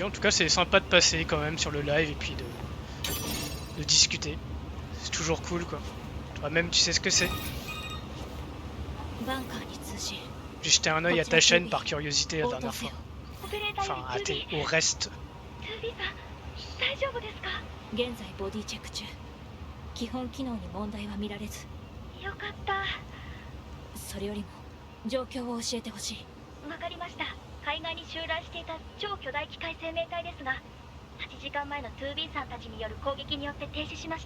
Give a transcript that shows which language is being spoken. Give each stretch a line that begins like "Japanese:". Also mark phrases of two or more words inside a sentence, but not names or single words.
French: En tout cas, c'est sympa de passer quand même sur le live et puis de discuter. C'est toujours cool, quoi. Toi-même, tu sais ce que c'est.
Japanese: バンカーに通信
French: J'ai jeté un œil à ta chaîne par curiosité la
Japanese: 応答
French: dernière
Japanese: せよ
French: fois.
Japanese: オペレーター
French: Enfin, à
Japanese: に
French: au reste.
Japanese: 2B さん大丈夫ですか？現在ボディチェック中基本機能に問題は見られずよかった。それよりも状況を教えてほしいわかりました。海岸に襲来していた超巨大機械生命体ですが8時間前の 2B さんたちによる攻撃によって停止しました。